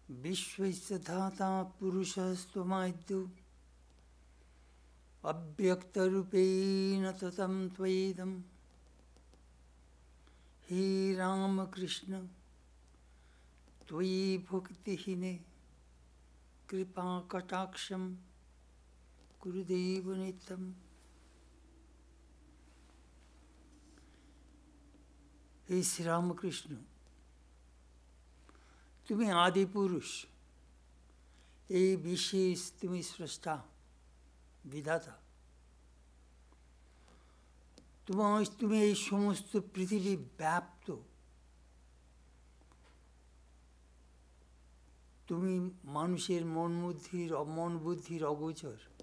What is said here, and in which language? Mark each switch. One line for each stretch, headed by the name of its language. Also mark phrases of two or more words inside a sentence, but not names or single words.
Sanskrit: विश्वस्य धाता पुरुषस्त्वमाद्यो अव्यक्तरूपेण ततं त्वयेदं हे रामकृष्ण त्वयि भक्तिहीने कृपा कटाक्षं गुरुदेव नित्यम्। हे श्री रामकृष्ण,
Bangla: তুমি আদি পুরুষ, এই বিশেষ তুমি স্রষ্টা বিধাতা। তুমি এই সমস্ত পৃথিবী ব্যাপ্ত, তুমি মানুষের মন বুদ্ধির অগোচর।